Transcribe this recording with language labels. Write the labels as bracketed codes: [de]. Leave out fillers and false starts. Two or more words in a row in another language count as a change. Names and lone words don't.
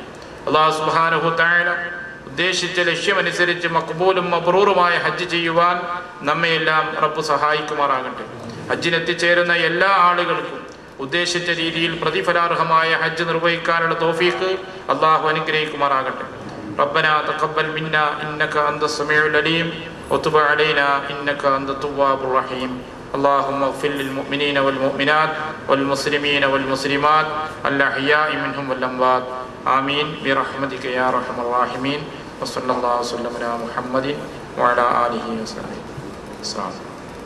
[ar] الله سبحانه تعالى [ml] ഉദ്ദേശിച്ച ലക്ഷ്യമനുസരിച്ച് മഖ്ബൂലും മബ്റൂറുമായ ഹജ്ജ് ചെയ്യുവാൻ നമ്മയെല്ലാം റബ്ബ് സഹായിക്കുമാറാകട്ടെ. ഹജ്ജിനെത്തിച്ചേരുന്ന എല്ലാ ആളുകൾക്കും ഉദ്ദേശിച്ച രീതിയിൽ പ്രതിഫലാർഹമായ ഹജ്ജ് നിർവഹിക്കാനുള്ള തൗഫീഖ് അള്ളാഹു അനുഗ്രഹിക്കുമാറാകട്ടെ. [ar] ربنا تقبل منا إنك أنت السميع العليم وتب علينا إنك أنت التواب الرحيم. اللهم اغفر للمؤمنين والمؤمنات والمسلمين والمسلمات الأحياء منهم والأموات آمين برحمتك يا أرحم الراحمين وصلى الله وسلم على محمد وعلى آله وصحبه.